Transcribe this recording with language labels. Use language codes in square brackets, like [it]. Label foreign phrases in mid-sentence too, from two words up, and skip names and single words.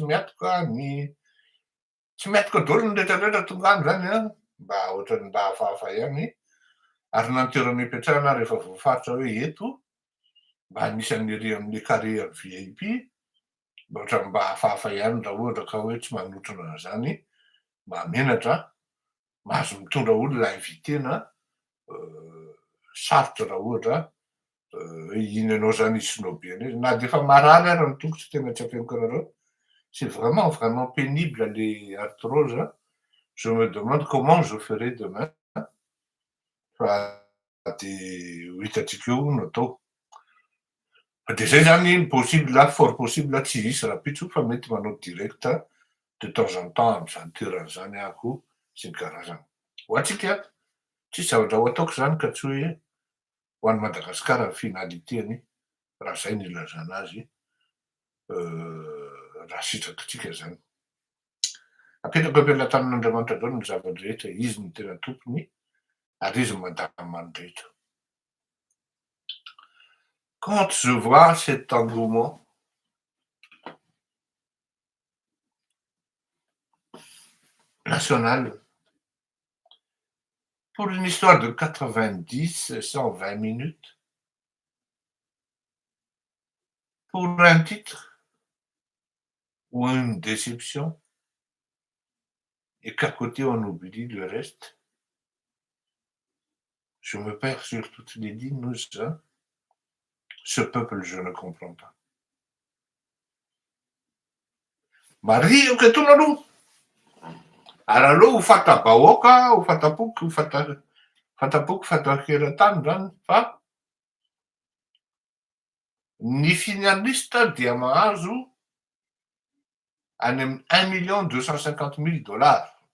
[mg] miatoka ny tsy miatoka daholo ny rehetrarehetra tonga any zany mba ohatran'ny mba hafahafa ihany ary na ny toerana ipetrahana rehefa voafaritra hoe eto mba anisan'ny ery amin'ny carré amin'ny VIP mba ohatran'ny mba hafahafa ihany raha ohatra ka hoe tsy manotrona an'izany mba menatra mahazo mitondra olona invitena sarotra raha ohatra hoe iny ianao zany isinobiana izy na dia efa marary ary ny tongotra tena tsy ampianiko anareo. [fr] C'est vraiment vraiment pénible les arthroses. Je me demande comment je ferai demain. [mg] Fa dia ho hitantsika eo no atao. Dia zay zany [fr] possible fort possible [mg] tsy hisy rapitso fa mety manao direct [fr] de temps en temps [mg] amin'izany toerana zany ahako sy ny karazany. Ho antsika tsisy zavatra ho ataoko zany ka tsy hoe ho an'ny Madagasikara ny finalitény raha zay no ilazana azy raha sitrapontsika zany. Apetraka am-pelatanan'Andriamanitra daholo ny zava-drehetra, izy no tena tompony ary izy mandamina ny rehetra. [fr] Quand je vois cet engouement national pour une histoire de 90, 120 minutes, pour un titre ou une déception, et qu'à côté on oublie le reste, je me perds sur toutes les lignes, ça. Ce peuple, je ne comprends pas. Maria que tu aloha. [mg] Ary aloha ho fanta-bahoaka, ho fanta-poky, ho fanta-poky, fanta-teratany zany fa ny finaliste dia mahazo any amin'ny 1 250 000 $.